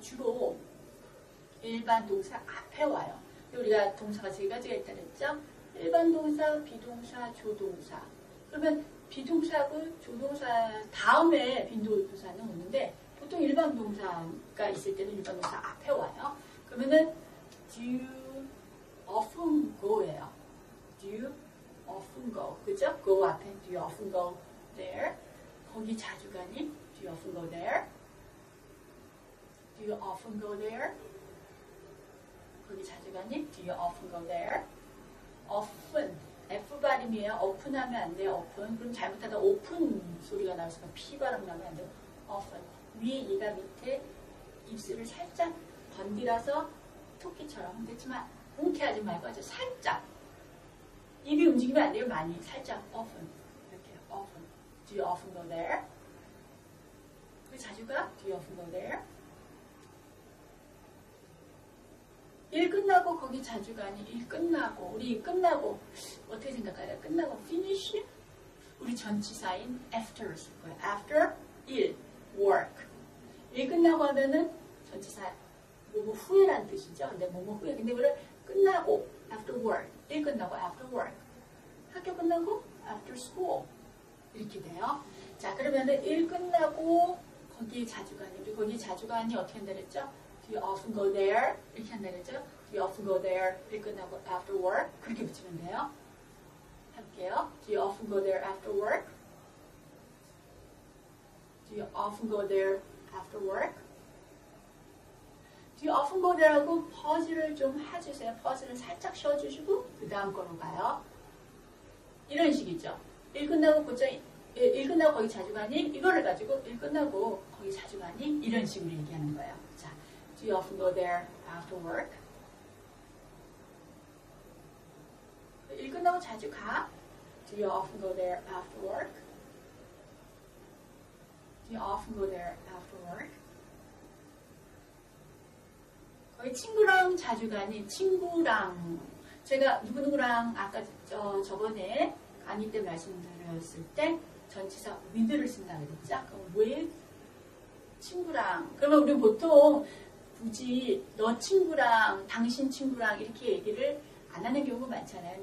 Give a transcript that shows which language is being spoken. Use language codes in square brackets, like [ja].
[ko] 주로 일반 동사 앞에 와요. 우리가 동사가 세 가지가 있다 그랬죠. 일반 동사, 비동사, 조동사. 그러면 비동사하고 조동사 다음에 빈도부사는 오는데 보통 일반 동사가 있을 때는 일반 동사 앞에 와요. 그러면은 [en] do you often go예요. do you often go. 그죠? go 앞에 do you often go there? [ko] 거기 자주 가니? [en] do you often go there? do you often go there? 거기 자주 가니? do you often go there? [ko] often F 발음이에요. open 하면 안 돼요. open. 그럼 잘못하다 open 소리가 나와서 P 발음 나면 안 돼요. [en] often. [ko] 위에 이가 밑에 입술을 살짝 건드려서 토끼처럼. 그렇지만 뭉케하지 말고 아주 살짝 입이 움직이면 안 돼요. 많이 살짝 often 이렇게 often. [en] Do you often go there? [ko] 그 자주 가? [en] Do you often go there? [ko] 일 끝나고 거기 자주 가니? 일 끝나고 우리 끝나고 어떻게 생각해요? 끝나고 finish? 우리 전치사인 after 쓸 거예요. [en] after 일 work. [ko] 일 끝나고 하면은 전치사 뭐뭐 후에라는 뜻이죠. 근데 뭐뭐 후에. 근데 우리는 끝나고 [en] after work. [ko] 일 끝나고 after work. 학교 끝나고 [en] after school. [ko] 이렇게 돼요. 자, 그러면은 일 끝나고 거기에 자주 가니. 우리 거기에 자주 가니 어떻게 한다 그랬죠? [en] Do you often go there? [ko] 이렇게 한다 그랬죠? [en] Do you often go there? [ko] 일 끝나고 [en] after work. [ko] 그렇게 붙이면 돼요. 할게요. [en] Do you often go there after work? Do you often go there after work? Do you often go there [ko] 하고 퍼즈를 좀 해주세요. 퍼즈를 살짝 쉬어주시고 그 다음 거로 가요. 이런 식이죠. 일 끝나고 거기 자주 가니? 이거를 가지고 일 끝나고 거기 자주 가니? 이런 식으로 얘기하는 거예요. 자, [en] do you often go there after work? [ko] 일 끝나고 자주 가? [en] Do you often go there after work? Do you often go there after work? [ko] 거기 친구랑 자주 가니? 친구랑 제가 누구누구랑 아까 저번에 강의 때 말씀드렸을 때 전치사 with를 쓴다 그랬죠? 그럼 with 친구랑 그러면 우리 보통 굳이 너 친구랑 당신 친구랑 이렇게 얘기를 안 하는 경우가 많잖아요.